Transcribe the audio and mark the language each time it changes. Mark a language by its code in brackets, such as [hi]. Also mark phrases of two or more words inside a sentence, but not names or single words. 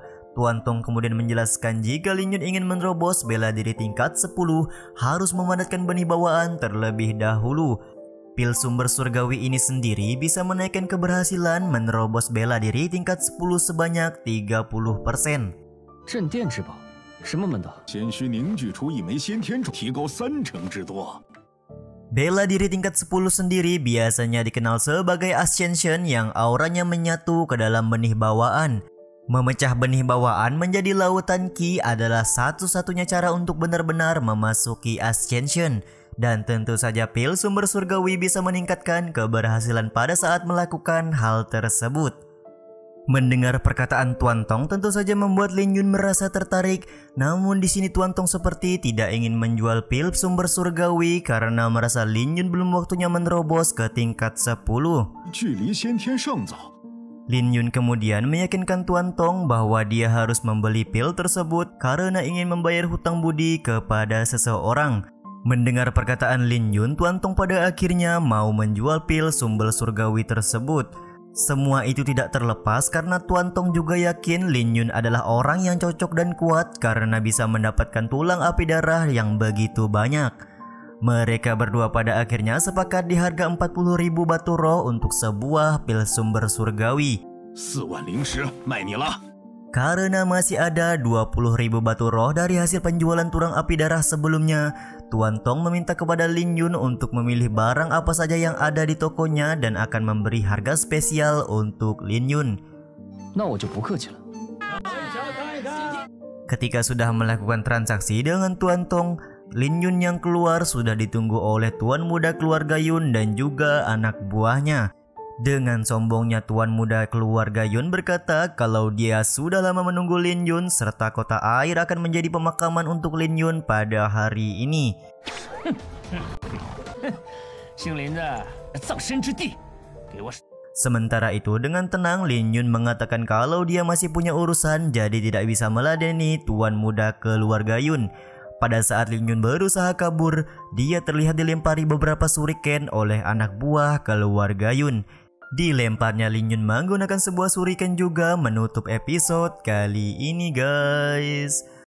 [id] Tuan Tong kemudian menjelaskan jika Lin Yun ingin menerobos bela diri tingkat 10 harus memandatkan benih bawaan terlebih dahulu. Pil sumber surgawi ini sendiri bisa menaikkan keberhasilan menerobos bela diri tingkat 10 sebanyak 30%. [zh] 镇店之宝，什么门道？先需凝聚出一枚先天种，提高3成之多。 [id] Bela diri tingkat 10 sendiri biasanya dikenal sebagai Ascension yang auranya menyatu ke dalam benih bawaan. Memecah benih bawaan menjadi lautan Ki adalah satu-satunya cara untuk benar-benar memasuki Ascension. Dan tentu saja pil sumber surgawi bisa meningkatkan keberhasilan pada saat melakukan hal tersebut. Mendengar perkataan Tuan Tong tentu saja membuat Lin Yun merasa tertarik. Namun di sini Tuan Tong seperti tidak ingin menjual pil sumber surgawi karena merasa Lin Yun belum waktunya menerobos ke tingkat 10. [zh] 距离先天尚早。 [id] Lin Yun kemudian meyakinkan Tuan Tong bahwa dia harus membeli pil tersebut karena ingin membayar hutang budi kepada seseorang. Mendengar perkataan Lin Yun, Tuan Tong pada akhirnya mau menjual pil sumber surgawi tersebut. Semua itu tidak terlepas karena Tuan Tong juga yakin Lin Yun adalah orang yang cocok dan kuat karena bisa mendapatkan tulang api darah yang begitu banyak. Mereka berdua pada akhirnya sepakat di harga 40.000 batu roh untuk sebuah pil sumber surgawi. [zh] 4 万灵石卖你了。 [id] Karena masih ada 20.000 batu roh dari hasil penjualan tulang api darah sebelumnya, Tuan Tong meminta kepada Lin Yun untuk memilih barang apa saja yang ada di tokonya dan akan memberi harga spesial untuk Lin Yun. [zh] 那我就不客气了。 [id] Ketika sudah melakukan transaksi dengan Tuan Tong, Lin Yun yang keluar sudah ditunggu oleh Tuan Muda keluarga Yun dan juga anak buahnya. Dengan sombongnya Tuan Muda keluarga Yun berkata kalau dia sudah lama menunggu Lin Yun serta kota air akan menjadi pemakaman untuk Lin Yun pada hari ini. [zh] 姓林的葬身之地，给我。 [id] Sementara itu dengan tenang Lin Yun mengatakan kalau dia masih punya urusan jadi tidak bisa meladeni Tuan Muda keluarga Yun. Pada saat Lin Yun berusaha kabur, dia terlihat dilempari beberapa shuriken oleh anak buah keluarga Yun. Dilemparnya Lin Yun menggunakan sebuah shuriken juga menutup episode kali ini guys.